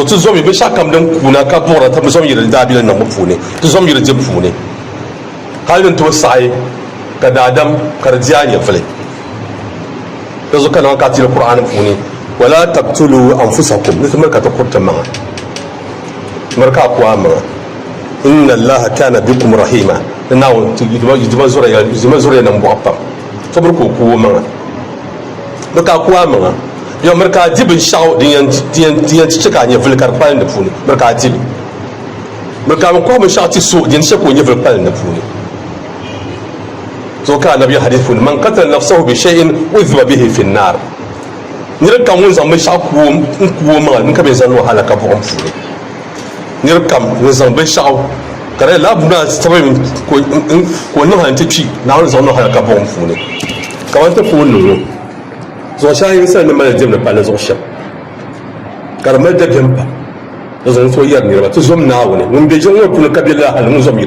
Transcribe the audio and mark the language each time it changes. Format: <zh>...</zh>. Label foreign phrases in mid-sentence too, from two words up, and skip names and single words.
<dag>ti zɔm yi binshaɣu kam din kuuna ka buɣura ti zɔm yili daabilim niŋ bi puuni ti zɔm yili di puuni hali din tooi saɣi ka daadam ka di diyaa nyɛvili di zuɣu ka naŋ ka tili qur'ani puuni</dag> <ar>ولا تقتلوا أنفسكم</ar> <dag>ni ti miri ka ti kuriti maŋa miri ka a kuwa maŋa</dag> <ar>إن الله كان بكم رحيما</ar> <dag>ni naawuni yidima zuriya niŋ bɔɣu pam to miri ka o kuwo maŋa miri ka a kuwa maŋa yo miri ka a di binshɛɣu din yɛn ti chɛ ka a nyɛvili ka di kpalim di puuni miri ka a dibi miri ka a mi kɔhi binshɛɣu ti so din chɛ ka o nyɛvili kpalim di puuni so ka nabi hadith puuni</dag> <ar>من قتل نفسه بشيء عذب به في النار</ar> <dag>nirib kam ŋun zaŋ binshɛɣu kuwo maŋa nin ka bi zaŋ ni o halaka buɣum puuni nirib kam ŋun zaŋ binshɛɣu ka di laa buna sababi ka o niŋ han ti kpi naawuni zaŋ niŋ halaka buɣum puuni ka man ti puuni niŋ ŋɔ zuɣu shɛŋa yinsali ni mali diɛmdi palli zuɣu shɛm ka di mali dabiɛm pa di zaŋ so yɛri niriba ti zɔm naawuni ŋun be jiŋ ŋɔ puuni ka be lahali ŋun zɔm yi di</dag>